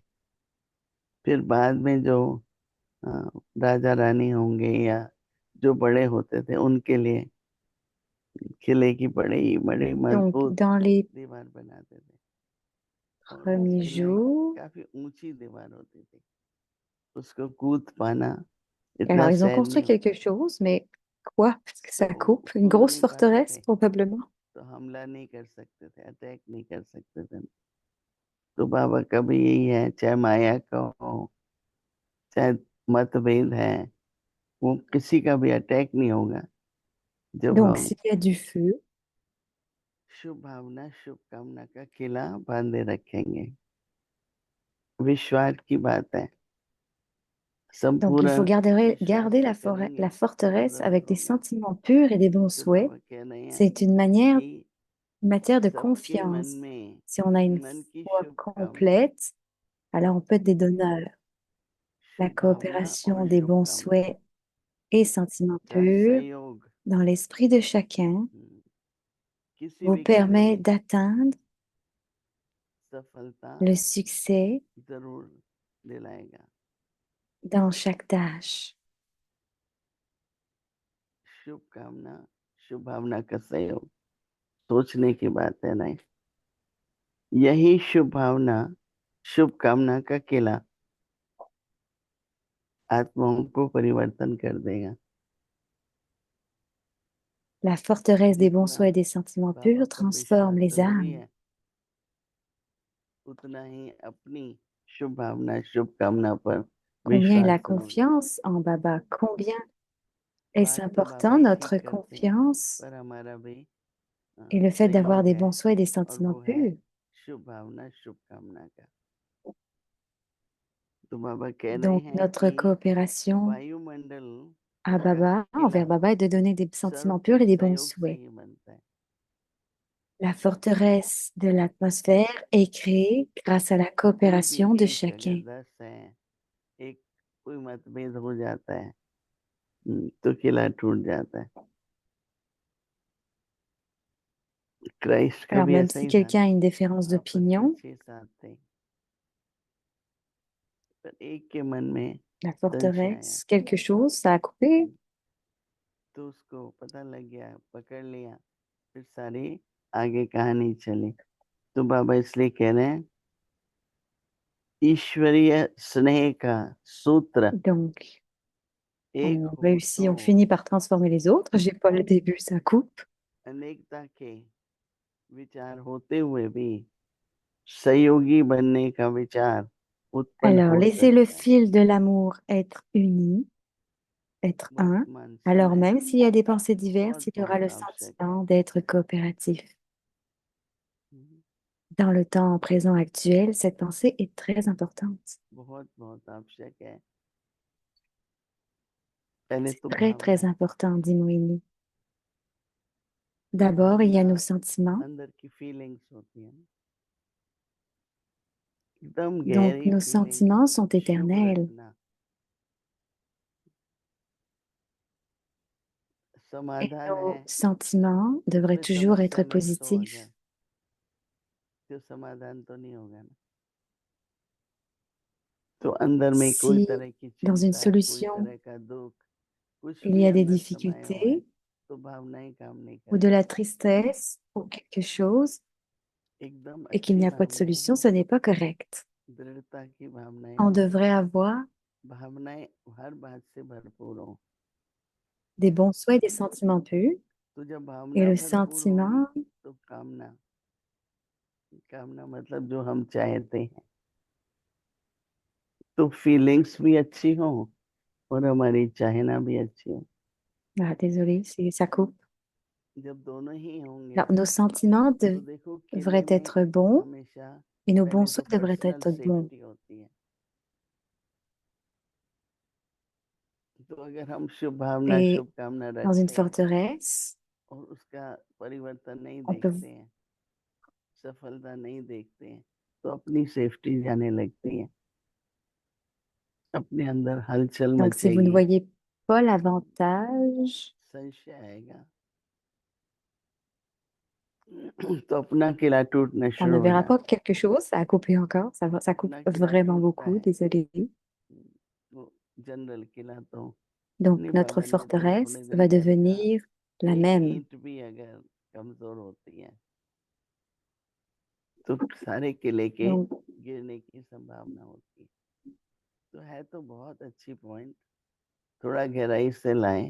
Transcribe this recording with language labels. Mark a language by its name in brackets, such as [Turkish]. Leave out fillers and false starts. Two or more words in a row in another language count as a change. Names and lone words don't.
[Hindi] फिर बाद में जो अ, राजा रानी होंगे या जो बड़े होते थे उनके लिए किले की बड़ी बड़ी [French] Donc, [Hindi] मजबूत [French] dans les [Hindi] दीवार बनाते थे। और वो [French] premiers [Hindi] किले [French] jours, [Hindi] काफी ऊंची दीवार होती थी, उसको कूद पाना [French] alors [Hindi] इतना [French] ils ont [Hindi] सहज [French] construit [Hindi] नहीं [French] quelque [Hindi] होता था। [French] chose, mais quoi? Parce que [Hindi] तो [French] ça coupe. Une [Hindi] कूद [French] grosse [Hindi] नहीं पाते [French] forteresse, [Hindi] थे, [French] probablement. [Hindi] तो हमला नहीं कर सकते थे, अटैक नहीं कर सकते थे। तो बाबा का भी यही है, चाहे माया का हो, चाहे मतभेद है, वो किसी का भी अटैक नहीं होगा जब [French] Donc, [Hindi] हम [French] s'il y a du feu, [Hindi] शुभ भावना शुभ कामना का किला बांधे रखेंगे। विश्वास की बात है, [French] donc il faut [Hindi] संपूर्ण विश्वास [French] garder [Hindi] से [French] la [Hindi] करेंगे तो [French] forteresse [Hindi] जरूर [French] avec des [Hindi] होगा। [French] sentiments purs et des bons [Hindi] तो [French] souhaits. [Hindi] बाबा कह रहे हैं [French] C'est [Hindi] कि [French] une matière de [Hindi] सबके मन [French] confiance. [Hindi] में [French] Si on a une [Hindi] मन की [French] foi [Hindi] शुभ कामना, [French] complète, alors on peut être des donneurs. La [Hindi] शुभ भावना [French] coopération [Hindi] और [French] des [Hindi] शुभ [French] bons [Hindi] कामना [French] souhaits et sentiments [Hindi] का [French] purs [Hindi] सहयोग [French] dans l'esprit de chacun [Hindi] किसी [French] vous [Hindi] भी कार्य [French] permet [Hindi] में [French] d'atteindre [Hindi] सफलता [French] le succès [Hindi] जरूर दिलाएगा। [French] dans chaque tâche. [Hindi] शुभ कामना शुभ भावना का सहयोग, सोचने की बात है ना। यही शुभ भावना शुभ कामना का किला आत्माओं को परिवर्तन कर देगा। [French] La forteresse des bons [Hindi] जितना [French] souhaits et des sentiments [Hindi] बाबा [French] purs [Hindi] पर [French] transforme [Hindi] विश्वास [French] les [Hindi] जरूरी [French] âmes. [Hindi] है, उतना ही अपनी शुभ भावना शुभ कामना पर [French] Combien [Hindi] विश्वास [French] la [Hindi] जरूरी है। [French] confiance en Baba, combien est-ce [Hindi] बात तो बाबा [French] important [Hindi] एक ही [French] notre [Hindi] करते हैं, [French] confiance [Hindi] पर हमारा भी [French] et le fait d'avoir [Hindi] सहयोग [French] des [Hindi] है, [French] bons souhaits et des [Hindi] और [French] sentiments [Hindi] वो है [French] purs. [Hindi] शुभ भावना शुभ कामना का। तो बाबा कह रहे [French] Donc, [Hindi] हैं [French] notre [Hindi] कि [French] coopération [Hindi] वायुमंडल [French] à [Hindi] का [French] Baba, [Hindi] किला [French] envers Baba, est de donner des sentiments [Hindi] सर्व [French] purs [Hindi] के [French] et des bons [Hindi] सहयोग से [French] souhaits. [Hindi] ही बनता है। [French] La forteresse de l'atmosphère est créée grâce à la [Hindi] कोई भी [French] coopération de [Hindi] एक अगर [French] chacun. [Hindi] 10 है, एक कोई मतभेद हो जाता है, तो किला टूट जाता है। क्राइस्ट का [French] Alors, [Hindi] भी [French] même [Hindi] ऐसा [French] si [Hindi] ही था, [French] quelqu'un a une différence [Hindi] आपस में [French] d'opinion, [Hindi] 6-7 थे, पर एक के मन में [French] la [Hindi] संशय आया, [French] forteresse, quelque chose, ça a coupé. [Hindi] तो उसको पता लग गया, पकड़ लिया, फिर सारी आगे कहानी चली। तो बाबा इसलिए कह रहे हैं, ईश्वरीय स्नेह का सूत्र [French] Donc, [Hindi] एक [French] on [Hindi] हो [French] réussit, [Hindi] तो [French] on finit par transformer les autres. J'ai pas le début, ça coupe. [Hindi] अनेकता के विचार होते हुए भी सहयोगी बनने का विचार उत्पन्न [French] Alors, [Hindi] हो [French] laissez le [Hindi] सकता है। [French] fil de l'amour être uni être un, [Hindi] वर्तमान [French] alors [Hindi] समय [French] même s'il y a des pensées diverses, [Hindi] बहुत [French] il y aura le [Hindi] बहुत आवश्यक है। [French] sentiment d'être coopératif. Dans le temps présent actuel, cette pensée est très importante. [Hindi] बहुत बहुत आवश्यक है। पहले [French] C'est [Hindi] तो [French] très, très [Hindi] भावनाएं, [French] important, dit Moïni. D'abord, il y a [Hindi] भावना [French] nos sentiments. [Hindi] अंदर की फीलिंग्स होती है, एकदम [French] Donc, [Hindi] गहरी [French] nos [Hindi] फीलिंग, [French] sentiments sont [Hindi] शुभ [French] éternels [Hindi] रखना, [French] et [Hindi] समाधान है। [French] nos sentiments devraient [Hindi] कोई [French] toujours [Hindi] समस्या [French] être [Hindi] में फंसो [French] positifs. [Hindi] अगर, तो समाधान तो नहीं होगा ना। तो अंदर में कोई [French] Si [Hindi] तरह की [French] dans une [Hindi] चिंता, कोई [French] solution, [Hindi] तरह का दुख, कुछ [French] il [Hindi] भी [French] y a des [Hindi] अंदर समाये हुआ है, [French] difficultés [Hindi] तो भावनाएं काम नहीं [French] ou de [Hindi] करती। [French] la tristesse ou quelque chose [Hindi] एकदम [French] et qu'il n'y [Hindi] अच्छी [French] a pas de [Hindi] भावनाएं [French] solution, [Hindi] हो, [French] ce n'est pas correct. [Hindi] दृढ़ता की भावनाएं [French] On [Hindi] हो, [French] devrait avoir [Hindi] भावनाएं हर बात से भरपूर हो। [French] des bons souhaits et des sentiments purs. [Hindi] तो जब [French] Et [Hindi] भावना [French] le [Hindi] भरपूर होगी [French] sentiment, [Hindi] तो कामना, कामना मतलब जो हम चाहते हैं, तो फीलिंग्स भी अच्छी हो और हमारी चाहना भी अच्छी हो। [French] ah, désolé, ça coupe. [Hindi] जब दोनों ही होंगे [French] Alors, nos sentiments [Hindi] तो देखो किले [French] devraient [Hindi] में [French] être bons [Hindi] हमेशा [French] et nos bons [Hindi] पहले तो [French] souhaits devraient [Hindi] पर्सनल [French] être bons. [Hindi] सेफ्टी होती है। तो अगर हम शुभ भावना, [French] Et [Hindi] शुभकामना [French] dans une [Hindi] रखते हैं [French] forteresse, [Hindi] और उसका परिवर्तन नहीं [French] on peut, [Hindi] देखते हैं, सफलता नहीं देखते हैं, तो अपनी सेफ्टी जाने लगती है, अपने अंदर हलचल [French] donc si vous ne [Hindi] मचेगी, [French] voyez pas l'avantage, [Hindi] संशय आएगा, तो अपना किला टूटना [French] on ne [Hindi] शुरू हो [French] verra pas [Hindi] जाता [French] quelque chose. Ça a coupé encore. Ça [Hindi] है। [French] coupe [Hindi] अपना किला [French] vraiment [Hindi] टूटता [French] beaucoup. [Hindi] है, [French] Désolée. [Hindi] वो जनरल किला तो [French] Donc, [Hindi] नहीं [French] notre [Hindi] बदलने तो [French] forteresse [Hindi] थोड़े दिन [French] va [Hindi] चलेगा। [French] devenir la [Hindi] एक [French] même. [Hindi] ईंट भी अगर कमजोर होती है तो सारे किले के [French] Donc, [Hindi] गिरने की संभावना होती है। तो है तो बहुत अच्छी पॉइंट, थोड़ा गहराई से लाएं।